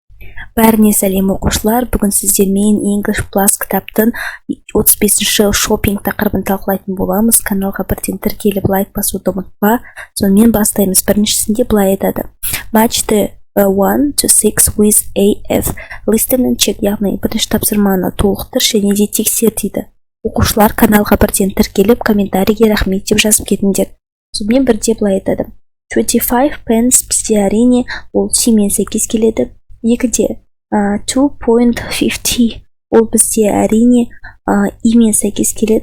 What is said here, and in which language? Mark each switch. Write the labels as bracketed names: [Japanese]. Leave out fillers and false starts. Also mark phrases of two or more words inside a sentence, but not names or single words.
[Kazakh] Бәріне сәлем оқушылар. Бүгін сіздермен English Plus кітаптың 35-ші шопинг тақырыбын талқылайтын боламыз. Каналға бірден тіркеліп лайк басуды ұмытпа. Сонымен бастаймыз. Біріншісінде былай айтады. [English] Match the 1 to 6 with AF. Listen and check, [Kazakh] яғни бірінші тапсырманы толықтыр және де тексер дейді. Оқушылар каналға бірден тіркеліп комментарийге рахмет деп жазып кетіңдер. Сонымен бірде былай айтады. 25 pence бізде әрине ол тимен сәйкес келеді. Екіде 2.50 ол бізде әрине имен сәйкес келеді.